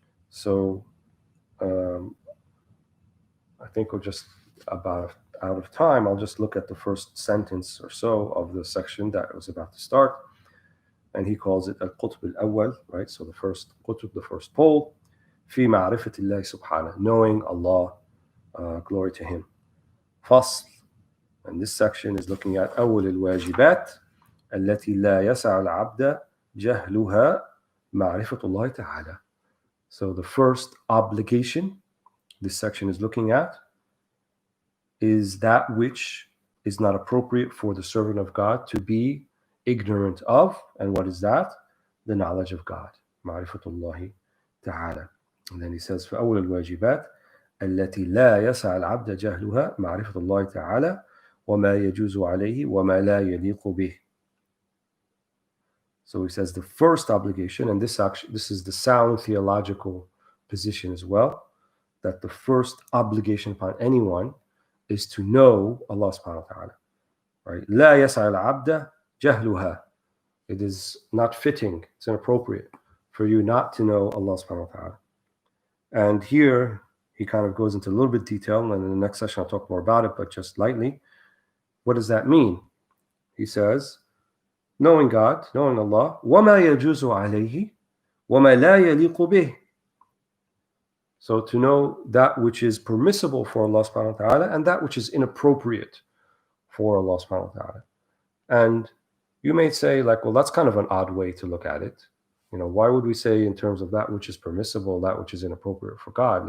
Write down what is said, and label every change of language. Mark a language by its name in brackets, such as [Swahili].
[English] So um, I think we're just about out of time. I'll just look at the first sentence or so of the section that was about to start. And he calls it al-qutb al-awwal, right? So the first qutb, the first pole, fi ma'rifatillahi subhanahu, knowing Allah, glory to him. [Arabic] Fasl, [English] and this section is looking at [Arabic] أول الواجبات التي لا يسع العبد جهلها معرفة الله تعالى. [English] So the first obligation this section is looking at is that which is not appropriate for the servant of God to be ignorant of. And what is that? The knowledge of God. [Arabic] معرفة الله تعالى. [English] And then he says [Arabic] فأول الواجبات التي لا يسع العبد جهلها معرفة الله تعالى وما يجوز عليه وما لا يليق به. [English] So he says the first obligation, and this is the sound theological position as well, that the first obligation upon anyone is to know Allah subhanahu wa ta'ala. [Arabic] Right? لا يسع العبد جهلها. [English] It is not fitting, it's inappropriate for you not to know Allah subhanahu wa ta'ala. And here he kind of goes into a little bit of detail, and in the next session I'll talk more about it, but just lightly. What does that mean? He says, knowing God, knowing Allah, [Arabic] وَمَا يَجُوزُ عَلَيْهِ وَمَا لَا يَلِيقُ بِهِ. [English] So to know that which is permissible for Allah subhanahu wa ta'ala and that which is inappropriate for Allah subhanahu wa ta'ala. And you may say, like, well, that's kind of an odd way to look at it. Why would we say in terms of that which is permissible, that which is inappropriate for God?